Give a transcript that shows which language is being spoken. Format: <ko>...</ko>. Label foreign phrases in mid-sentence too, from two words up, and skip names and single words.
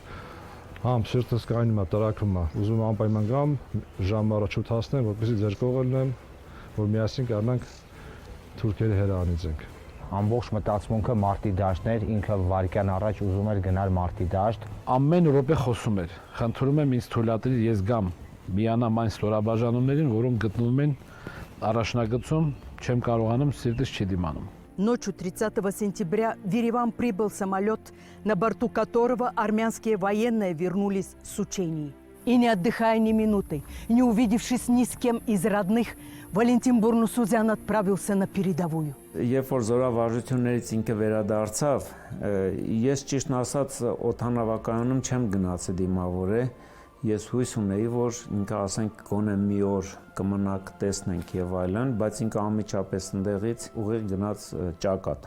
<hy>«Համ սիրտս կայնում է, տրակվում է, ուզում եմ անպայման գամ, ժամը առաջ շուտ հասնեմ, որպեսզի ձեր կողը լինեմ, որ միասին կարողանանք թուրքերը հեռանիցենք»։ Ամբողջ մտածմունքը մարտի դաշտն էր, ինքը վարկյան առաջ ուզում էր գնալ մարտի դաշտ։ Ամեն րոպե խոսում էր. «Խնդրում եմ ինձ թույլատրի ես гам միանամ այն ստորաբաժանումներին, որոնք գտնվում են առաջնագծում, չեմ կարողանում, սիրտս չի դիմանում»։</hy> <ru>Ночью 30 сентября в Ереван прибыл самолет, на борту которого армянские военные вернулись с учений. И не отдыхая ни минуты, не увидевшись ни с кем из родных, Валентин Бурнусузян отправился на передовую.</ru> <hy>Երբ որ զորավարժություններից ինքը վերադարձավ, ես ճիշտն ասած օդանավակայանում չեմ գնացել դիմավորել։ Ես հույս ունեի, որ ինքը ասենք գոնե մի օր կմնա կտեսնենք եւ այլն, բայց ինքը անմիջապես ընդեղից ուղիղ գնաց ճակատ։</hy>